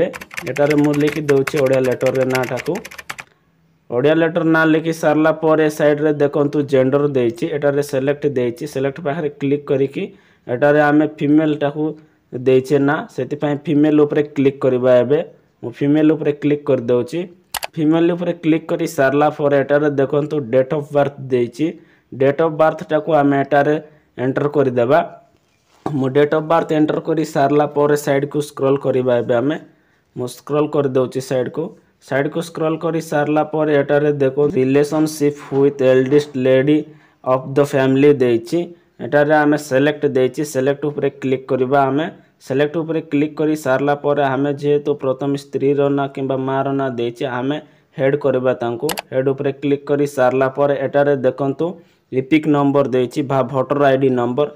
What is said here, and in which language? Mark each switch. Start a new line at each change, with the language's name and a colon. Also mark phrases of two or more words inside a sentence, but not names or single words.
Odia: ଏଠାରେ ମୁଁ ଲେଖି ଦେଉଛି ଓଡ଼ିଆ ଲେଟର ରେ ନାଁ ଟା କୁ। ଓଡ଼ିଆ ଲେଟର ନାଁ ଲେଖି ସାରିଲା ପରେ ସାଇଡ ରେ ଦେଖନ୍ତୁ ଜେଣ୍ଡର ଦେଇଛି। ଏଠାରେ ସିଲେକ୍ଟ ଦେଇଛି। ସିଲେକ୍ଟ ପାଖରେ କ୍ଲିକ କରିକି ଏଠାରେ ଆମେ ଫିମେଲ ଟା କୁ ଦେଉଛେ ନା ସେଥି ପାଇଁ ଫିମେଲ ଉପର କ୍ଲିକ କରିବା। ଏବେ ମୁଁ ଫିମେଲ ଉପର କ୍ଲିକ କରି ଦେଉଛି। ଫିମେଲ ଉପର କ୍ଲିକ କରି ସାରିଲା ପରେ ଏଠାରେ ଦେଖନ୍ତୁ
English: date of birth
Odia: देइछि।
English: date of birth
Odia: ଟା କୁ ଆମେ ଏଠାରେ ଏଣ୍ଟର କରି ଦେବା। मु
English: date of birth
Odia: ଏଣ୍ଟର କରି ସାରିଲା ପରେ ସାଇଡ କୁ ସ୍କ୍ରୋଲ କରିବା। ଏବେ ଆମେ ମୁଁ ସ୍କ୍ରୋଲ କରି ଦେଉଛି ସାଇଡ କୁ ସ୍କ୍ରୋଲ କରି ସାରିଲା ପରେ ଏଠାରେ ଦେଖ
English: relationship with eldest lady of the family
Odia: देइछि। ଏଠାରେ ଆମେ ସିଲେକ୍ଟ ଦେଇଛି। ସିଲେକ୍ଟ ଉପର କ୍ଲିକ କରିବା। ଆମେ ସିଲେକ୍ଟ ଉପର କ୍ଲିକ କରି ସାରିଲା ପରେ ଆମେ ଯେହେତୁ ପ୍ରଥମ ସ୍ତ୍ରୀ ର ନାଁ କିମ୍ବା ମାଁ ର ନାଁ ଦେଇଛି ଆମେ ହେଡ କରିବା। ତାଙ୍କୁ ହେଡ ଉପର କ୍ଲିକ କରି ସାରିଲା ପରେ ଏଠାରେ ଦେଖନ୍ତୁ
English: EPIC number
Odia: देइछि भा
English: voter ID number.